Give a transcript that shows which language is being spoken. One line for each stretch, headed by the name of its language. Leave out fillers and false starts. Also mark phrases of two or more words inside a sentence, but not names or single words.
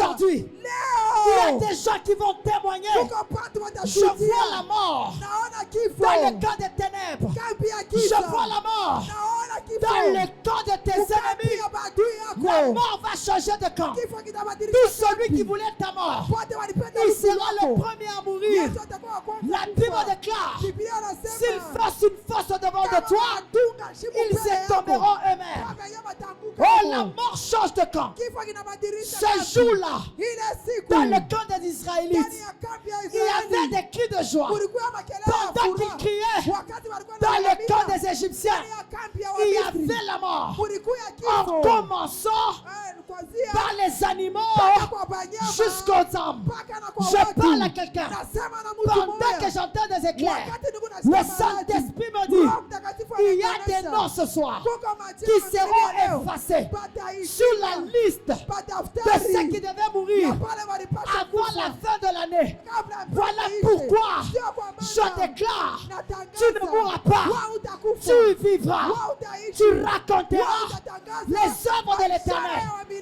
French: aujourd'hui, il y a
Swahili: Leo
French: des gens qui vont témoigner.
Swahili: kuko watu
French: Je vois la
Swahili: watashuhudia.
French: mort
Swahili: Naona kifo
French: dans le camp des ténèbres.
Swahili: kambi ya
French: Je
Swahili: giza.
French: vois la mort
Swahili: Naona kifo
French: dans le camp de tes
Swahili: kambi
French: ennemis.
Swahili: ya maadui
French: La
Swahili: yako.
French: mort va changer de camp.
Swahili: Kifo
French: Tout
Swahili: kitabadilisha
French: celui
Swahili: kambi.
French: qui voulait ta mort,
Swahili: Wote walipenda
French: il
Swahili: utu
French: sera le
Swahili: wako.
French: premier à mourir.
Swahili: Yesu atakuwa wa kwanza
French: La Bible
Swahili: kufa.
French: déclare,
Swahili: Biblia
French: s'ils
Swahili: inasema
French: fassent une fosse devant de toi,
Swahili: dunga shimo
French: ils
Swahili: mbele
French: se
Swahili: yako.
French: tomberont eux-mêmes.
Swahili: Mpaka yeye atanguka
French: Oh,
Swahili: hapo.
French: la mort change de camp.
Swahili: Kifo kinabadilisha
French: Ce
Swahili: kambi.
French: jour-là,
Swahili: Ile siku
French: dans le camp des
Swahili: ndani
French: Israélites,
Swahili: ya kambi ya
French: il y avait
Swahili: Israeli
French: des cris de joie.
Swahili: kulikuwa makelele ya
French: Pendant qu'ils
Swahili: furaha.
French: criaient
Swahili: Wakati walikuwa
French: dans le camp
Swahili: wanalalamika,
French: des Égyptiens,
Swahili: ndani ya kambi ya
French: il y
Swahili: Wamisri
French: avait la mort.
Swahili: kulikuwa
French: En
Swahili: kifo.
French: commençant
Swahili: Kuanzia
French: par les animaux
Swahili: mpaka kwa wanyama,
French: jusqu'aux hommes.
Swahili: mpaka na kwa
French: Je
Swahili: watu.
French: parle à quelqu'un.
Swahili: Nasema na mtu
French: Pendant
Swahili: mmoja.
French: que j'entends des éclairs,
Swahili: Wakati niko
French: le
Swahili: nasikia maradi,
French: Saint-Esprit me dit,
Swahili: Roho Mtakatifu
French: il y a
Swahili: ananionyesha,
French: des noms ce soir
Swahili: kuko majina
French: qui
Swahili: mazuri
French: seront
Swahili: ya leo,
French: effacés
Swahili: pataisha
French: sur la liste
Swahili: pa
French: de
Swahili: daftari
French: ce qui devait mourir avant la fin de l'année. Voilà pourquoi je déclare, tu ne mourras pas, tu vivras, tu raconteras les œuvres de l'Éternel.